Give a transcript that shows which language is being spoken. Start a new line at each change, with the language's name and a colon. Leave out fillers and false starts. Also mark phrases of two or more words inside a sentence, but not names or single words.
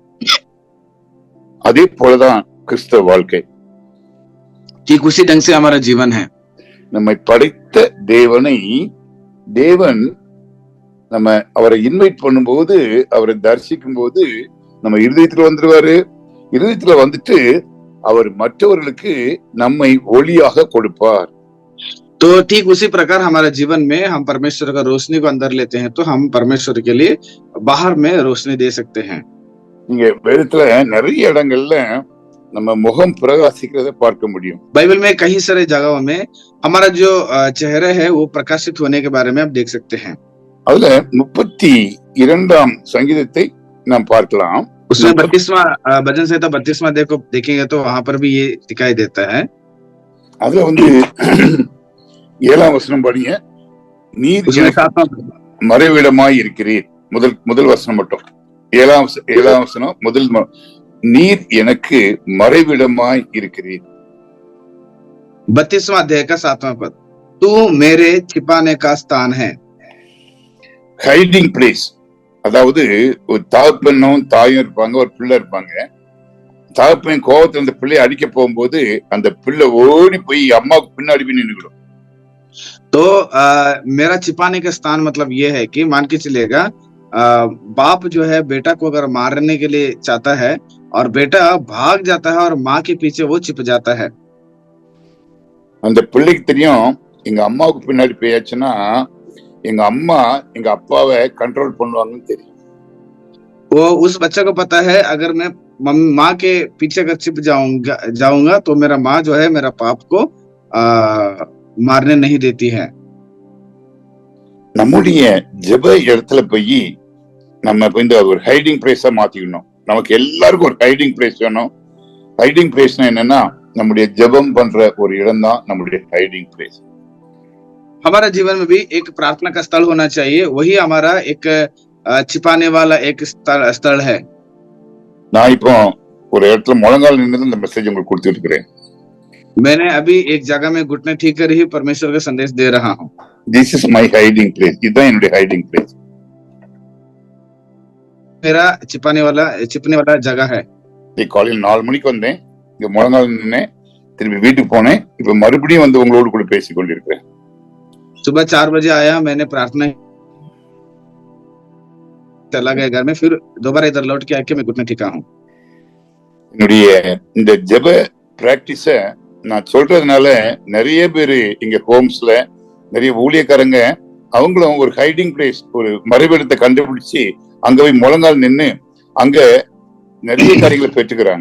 Tamil: அதே போலதான் கிறிஸ்தவ வாழ்க்கை.
Hindi: ठीक उसी ढंग से हमारा जीवन है।
Tamil: நம்மை படைத்த தேவன் நம்ம அவரை இன்வைட் பண்ணும்போது அவரை தரிசிக்கும் போது நம்ம இருதயத்துல வந்துருவாரு. இருதயத்துல வந்துட்டு அவர் மற்றவர்களுக்கு நம்மை ஒளியாக கொடுப்பார்.
Hindi: तो ठीक उसी प्रकार हमारे जीवन में हम परमेश्वर का रोशनी को अंदर लेते हैं तो हम परमेश्वर के लिए बाहर में रोशनी दे सकते हैं।
Tamil: நீங்க வேதத்துல நிறைய இடங்கள்ல நம்ம முகம் பிரகாசிக்கிறத பார்க்க முடியும்.
Hindi: बाइबल में कई सारे जगहों में हमारा जो चेहरा है वो प्रकाशित होने के बारे में आप देख सकते हैं।
Tamil: அதுல 32ஆம் சங்கீதத்தை நாம் பார்க்கலாம்.
Hindi: उसमें 32वां भजन संहिता 32वां देखेंगे तो वहां पर भी ये दिखाई देता है।
Tamil: அதுல வந்து 7ஆம் வசனம் படிங்க. நீர் மறைவிடமாய் இருக்கிறீர். முதல் வசனம் மட்டும் 7ஆம் வசனம் முதல் நீர் எனக்கு மறைவிடமாய் இருக்கிறீர்.
Hindi: 32वां अध्याय का 7वां पद, तू मेरे छिपाने का स्थान है।
English: hiding place,
Tamil: அதாவது ஒரு தகப்பனும் தாயும் இருப்பாங்க, ஒரு பிள்ளை இருப்பாங்க. தகப்பன் கோபத்துல அந்த பிள்ளையை அடிக்க போகும்போது அந்த பிள்ளை ஓடி போய் அம்மாவுக்கு பின்னாடி போய் நின்னுடும்.
Hindi: तो मेरा छिपाने का स्थान मतलब ये है कि मान के चलिएगा बाप जो है बेटा को अगर मारने के लिए चाहता है और बेटा भाग जाता है और माँ के पीछे वो छिप जाता है।
Tamil: அந்த பிள்ளைக்கு தெரியும் எங்க அம்மாவுக்கு பின்னாடி போயாச்சுன்னா எங்க அம்மா எங்க அப்பாவை कंट्रोल பண்ணுவாங்கன்னு தெரியும்.
Hindi: वो उस बच्चे को पता है अगर मैं माँ के पीछे अगर छिप जाऊंगा तो मेरा माँ जो है मेरा पाप को मारने नहीं देती है।
Tamil: நம்முடைய ஜெப இடத்துல போய் நம்ம இந்த ஒரு
English: hiding place
Tamil: மாத்திக்கணும். நமக்கு எல்லாருக்கும் ஒரு
English: hiding place
Tamil: வேணும்.
English: hiding place
Tamil: என்னன்னா நம்முடைய ஜெபம் பண்ற ஒரு இடம் தான் நம்முடைய
English: hiding place.
Hindi: हमारा जीवन में भी एक प्रार्थना का स्थल होना चाहिए, वही हमारा एक छिपाने वाला एक स्थल है।
Tamil: நான் இப்போ ஒரு இடத்துல முழங்கால் நின்று இந்த மெசேஜ் உங்களுக்கு கொடுத்துட்டு இருக்கிறேன்.
Hindi: मैंने अभी एक जगह में घुटने ठीक कर ही परमेश्वर का संदेश दे रहा हूँ।
English: This is my hiding place.
Tamil: இதுதான் என்னுடைய
English: hiding place.
Hindi: मेरा छिपने वाला जगह है।
Tamil: காலையில் 4 மணிக்கு வந்தேன், இங்க முழங்கால் நின்னேன், திரும்பி வீட்டுக்கு போனேன், இப்ப மறுபடியும் வந்து உங்களோடு கூட பேசிக் கொண்டிருக்கிறேன்.
Hindi: सुबह 4 बजे आया, मैंने प्रार्थना चला गया घर में, फिर दोबारा इधर लौट के आके मैं घुटने टिका हूँ।
Tamil: என்னுடைய இந்த ஜெப பிராக்டிஸ நான் சொல்றதுனால நிறைய பேரு இங்க ஹோம்ஸ்ல நிறைய ஊழியக்காரங்க அவங்களும் ஒரு
English: hiding place,
Tamil: ஒரு மறைவிடத்தை கண்டுபிடிச்சு அங்க போய் முழங்கால் நின்னு அங்க நிறைய காரியங்களை பெற்றுக்கிறாங்க.